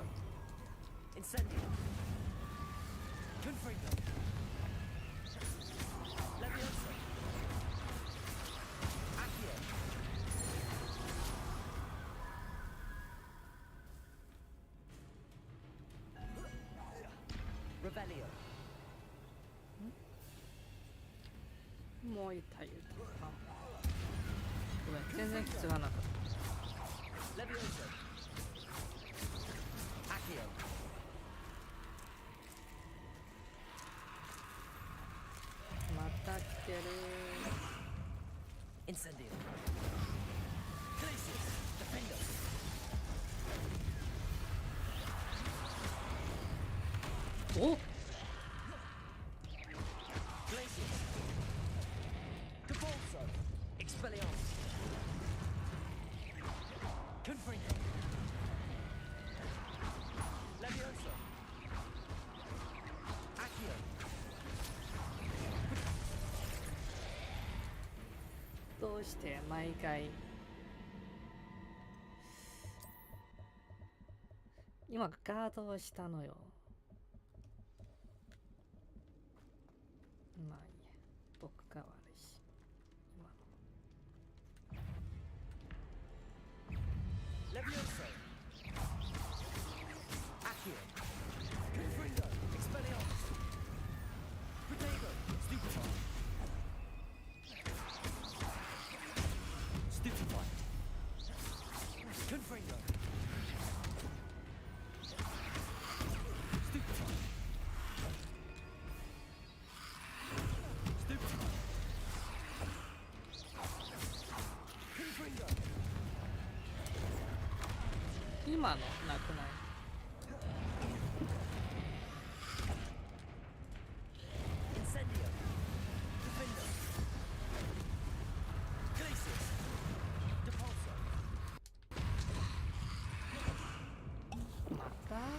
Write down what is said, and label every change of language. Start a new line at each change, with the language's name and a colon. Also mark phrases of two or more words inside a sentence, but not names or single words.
Japanese: Incendio. Confringo. Leviosa. Accio. Revelio. もう一体言うとか。ごめん、全然必要はなかった。 Leviosa. Accio. また来てる。 Incendio. Glacius. Defender. Oh! Glacius. Capulso. Expelliarmus. Confringo. Leviosa. Accio. どうして毎回今ガードをしたのよ。まあいいや、僕が悪いし今の。 Leviosa. Accio. Confringo. Expelliarmus. Protego. Stupefy. Stupefy. Confringo. Stupefy. Stupefy. Confringo. 今のなくない？ Incendio. Defender. Glacius. Depulso. また